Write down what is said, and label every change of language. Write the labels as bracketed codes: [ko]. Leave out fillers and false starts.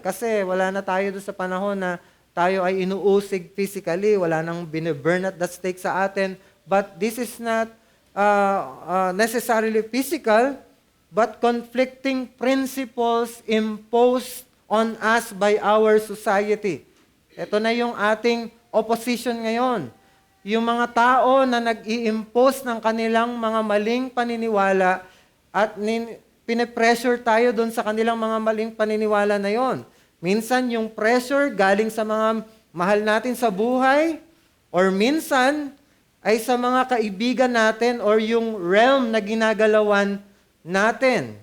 [tl] Kasi wala na tayo doon sa panahon na tayo ay inuusig physically, wala nang bine-burn [en] at the stake [tl] sa atin. [en] But this is not necessarily physical, but conflicting principles imposed on us by our society. [tl] Ito na yung ating opposition ngayon. Yung mga tao na nag-i-impose ng kanilang mga maling paniniwala at pine-pressure tayo doon sa kanilang mga maling paniniwala na yon. Minsan yung pressure galing sa mga mahal natin sa buhay, or minsan ay sa mga kaibigan natin or yung realm na ginagalawan natin.